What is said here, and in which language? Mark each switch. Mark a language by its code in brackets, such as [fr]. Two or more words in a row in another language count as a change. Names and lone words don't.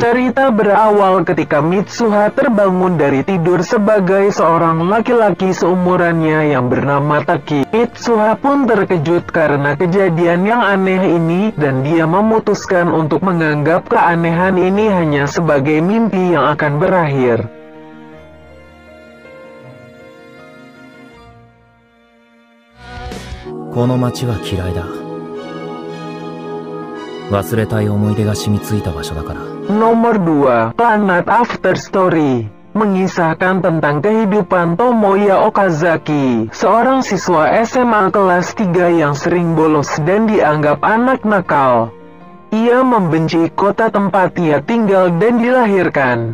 [id] Cerita berawal ketika Mitsuha terbangun dari tidur sebagai seorang laki-laki seumurannya yang bernama Taki. Mitsuha pun terkejut karena kejadian yang aneh ini, dan dia memutuskan untuk menganggap keanehan ini hanya sebagai mimpi yang akan berakhir. [ja] この町は嫌いだ. 忘れたい思い出が染みついた場所だから。 [id] Nomor 2, Planet After Story. Mengisahkan tentang kehidupan Tomoya Okazaki, seorang siswa SMA kelas 3 yang sering bolos dan dianggap anak nakal. Ia membenci kota tempat ia tinggal dan dilahirkan.